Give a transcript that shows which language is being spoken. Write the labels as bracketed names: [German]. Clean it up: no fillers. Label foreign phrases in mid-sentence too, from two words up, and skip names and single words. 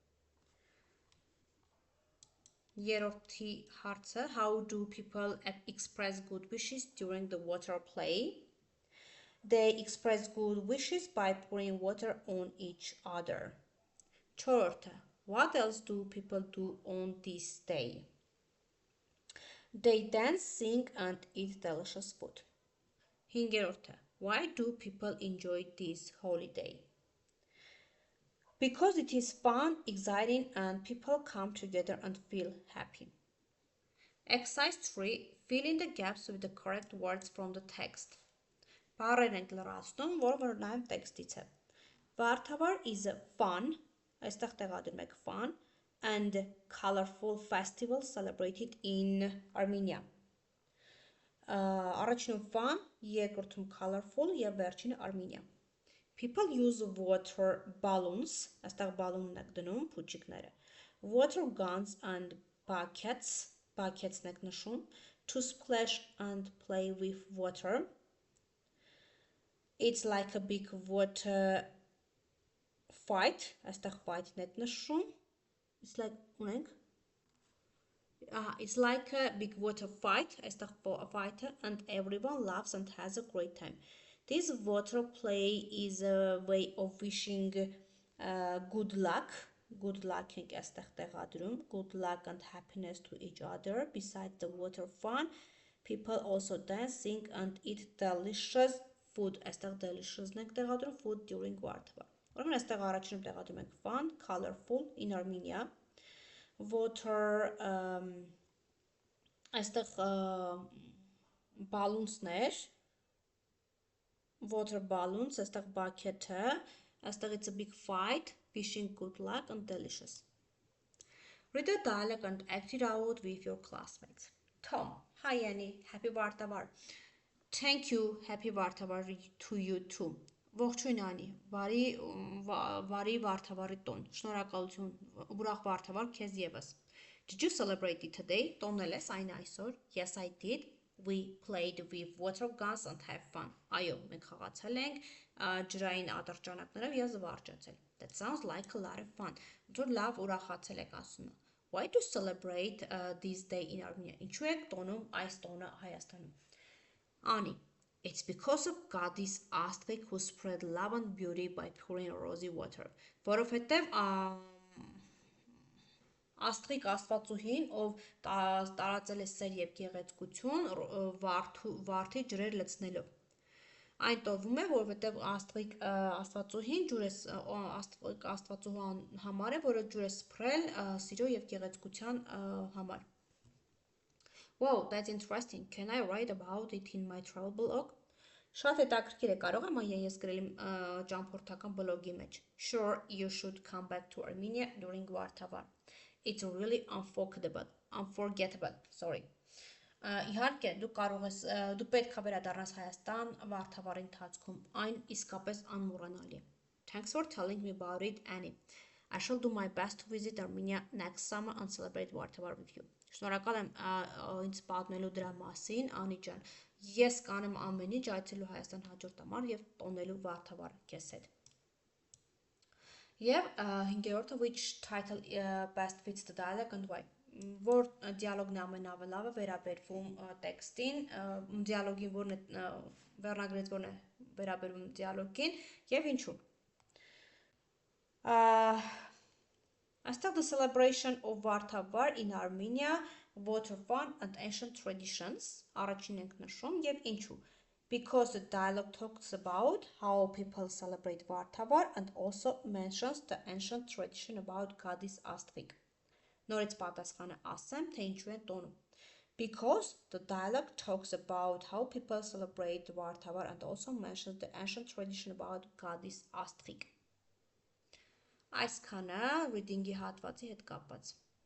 [Armenian] Երրորդի հարցը, [English] how do people express good wishes during the water play? They express good wishes by pouring water on each other. Չորրորդը, what else do people do on this day? They dance, sing and eat delicious food. Հինգերորդը, why do people enjoy this holiday? Because it is fun, exciting and people come together and feel happy. Exercise 3. Fill in the gaps with the correct words from the text. [Armenian] Բառեր ենք լրացնում, որը նայում տեքստից է։ [English] Vartavar is a fun, [Armenian] այստեղ տեղադրում եք [English] fun, and colorful festival celebrated in Armenia. [Armenian] Առաջինում fun, երկրորդում colorful եւ վերջինը Armenia. [English] People use water balloons, [Armenian] այստեղ բալոնն եք դնում, փուչիկները, [English] water guns and buckets-ն [Armenian] եք նշում, [English] to splash and play with water. It's like a big water fight, [Armenian] այստեղ fight-ն եք նշում, [English] it's like a big water fight, այստեղ fight-ը, and everyone laughs and has a great time. This water play is a way of wishing good luck good luck [Armenian] ենք այստեղ տեղադրում, [English] good luck and happiness to each other, besides the water fun, people also dance, sing and eat delicious food, [Armenian] այստեղ delicious-ն ենք տեղադրում, [English] food during [Armenian] վարդավար։ Ուրեմն այստեղ առաջինում տեղադրում ենք [English] fun, colorful, in Armenia, water, [Armenian] այստեղ balloons-ներ, [English] water balloons, այստեղ bucket-ը, այստեղ it's a big fight, wishing good luck and delicious. Read the dialogue and act it out with your classmates. Tom, hi Annie, happy Vartavar. Thank you, happy Vartavar to you too. [Armenian] Ողջույն Անի, բարի Վարդավառի տոն, շնորհակալություն, ուրախ Վարդավառ քեզ եւս. [English] Did you celebrate it today? [Armenian] Տոնել ես այն այսօր? [English] Yes, I did. We played with water guns and have fun. [Armenian] Այո, մենք խաղացել ենք ջրային ատրճանակներով եւ զվարճացել. [English] That sounds like a lot of fun. [Armenian] Դուք լավ ուրախացել եք ասում. [English] Why do you celebrate this day in Armenia? [Armenian] Ինչու եք տոնում այս տոնը Հայաստանում? Անի, [English] it's because of goddess Astrid who spread love and beauty by pouring rosy water. [Armenian] Որովհետև Աստղիկ Աստվածուհին, ով տարածել է սեր եւ գեղեցկություն վարդի ջրեր լցնելով։ Այն տովում է, որովհետև Աստղիկ Աստվածուհին Աստվածուհու համար է, որը ջուր է սփռել սիրո եւ գեղեցկության համար։ [English] Wow, that's interesting. Can I write about it in my travel blog? [Armenian] Շատ հետաքրքիր է, կարող եմ ես գրել իմ ճամփորդական բլոգի մեջ։ [English] Sure, you should come back to Armenia during Vartavar. It's really unforgettable, sorry. [Armenian] Իհարկե, դու պետք է վերադառնաս Հայաստան Վարդավառի ընթացքում, այն իսկապես անմոռանալի է։ [English] Thanks for telling me about it, Annie. I shall do my best to visit Armenia next summer and celebrate Vartavar with you. [Armenian] Շնորհակալ եմ ինձ պատմելու դրա մասին, Անի ջան։ Ես կանեմ ամեն ինչ այցելու Հայաստան հաջորդ ամառ եւ տոնելու Վարդավառ քեզ հետ։ Եվ 5-րդը [English] which title best fits the dialogue and why։ [Armenian] Որ դիալոգն ամենավելավը վերաբերվում տեքստին, դիալոգին որն է վերնագրից որն է վերաբերվում դիալոգին եւ ինչու։ [English] Այստեղ the celebration of Vartavar in Armenia, water fun and ancient traditions, [Armenian] առաջին ենք նշում եւ ինչու։ [English] Because the dialogue talks about how people celebrate Vartavar and also mentions the ancient tradition about goddess Astrid. [Armenian] Նորից պատասխանը ասեմ, թե ինչու են տոնում։ [English] Because the dialogue talks about how people celebrate Vartavar and also mentions the ancient tradition about goddess Astrid. [Armenian] Այսքանը reading-ի հատվածի հետ կապված։